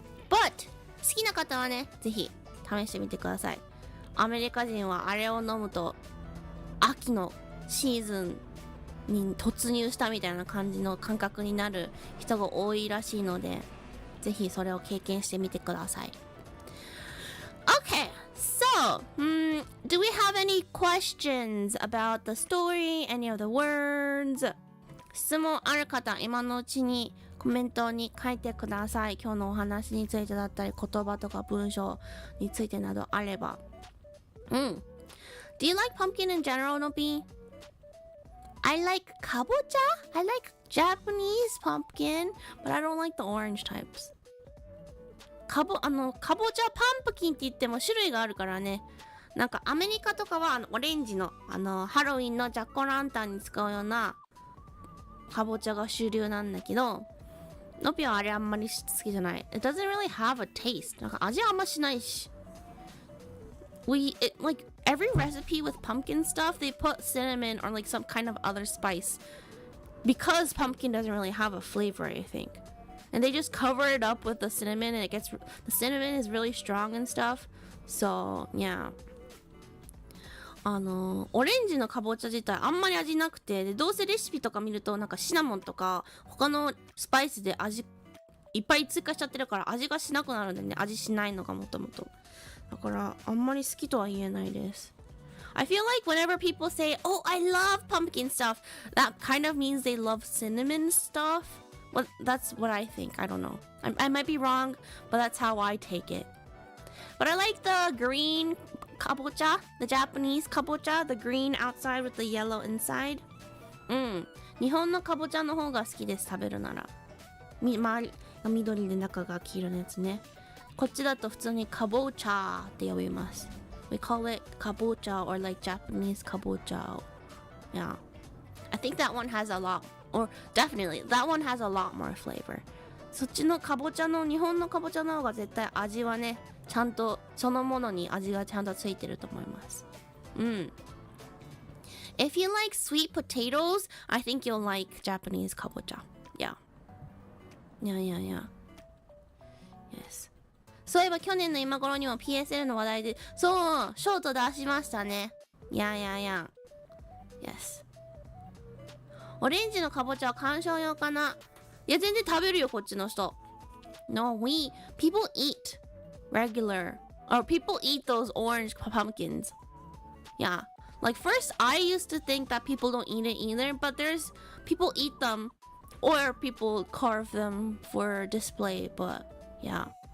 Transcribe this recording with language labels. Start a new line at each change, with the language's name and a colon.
Japanese: But 好きな方はね、ぜひ試してみてください。アメリカ人はあれを飲むと秋のシーズンに突入したみたいな感じの感覚になる人が多いらしいので、ぜひそれを経験してみてください。
English: Okay, so, do we have any questions about the story, any of the words?
Japanese: 質問ある方、今のうちにコメントに書いてください。今日のお話についてだったり、言葉とか文章についてなどあれば。
English: Do you like pumpkin in general, Nobi? I like kabocha. I like Japanese pumpkin, but I don't like the orange types.
Japanese: かぼちゃパンプキンって言っても種類があるからね。なんかアメリカとかはオレンジのハロウィンのジャックランタンに使うようなかぼちゃが主流なんだけど、ノピはあれあんまり好きじゃない。
English: It doesn't really have a taste.
Japanese: なんか味あんましないし。
English: Like every recipe with pumpkin stuff, they put cinnamon or like some kind of other spice because pumpkin doesn't really have a flavor, I think. And they just cover it up with the cinnamon, and the cinnamon is really strong and stuff. So yeah.
Japanese: オレンジのかぼちゃ自体あんまり味なくて、でどうせレシピとか見るとなんかシナモンとか他のスパイスで味いっぱい追加しちゃってるから味がしなくなるんだよね。味しないのがもともと。だからあんまり好きとは言えないです。
English: I feel like whenever people say, "Oh, I love pumpkin stuff," that kind of means they love cinnamon stuff. Well, that's what I think. I don't know. I might be wrong, but that's how I take it. But I like the green kabocha, the Japanese kabocha, the green outside with the yellow inside.
Japanese: 日本のかぼちゃの方が好きです、食べるなら。周りが緑で中が黄色のやつね。こっちだと普通にかぼちゃって呼びます。
English: We call it kabocha or like Japanese kabocha. Yeah. I think that one has a lot, or definitely, that one has a lot more flavor.
Japanese: そっちのかぼちゃの、日本のかぼちゃの方が絶対味はね、ちゃんとそのものに味がちゃんとついてると思います。
English: If you like sweet potatoes, I think you'll like Japanese kabocha. Yeah. Yeah. Yes.
Japanese: そういえば去年の今頃にも PSL の話題で、そう、ショート出しましたね。
English: Yeah. Yes.
Japanese: オレンジのかぼちゃは観賞用かな。いや、全然食べるよ、こっちの人。
English: No, people eat regular, or people eat those orange pumpkins. Yeah. Like first, I used to think that people don't eat it either, but there's people eat them, or people carve them for display, but yeah.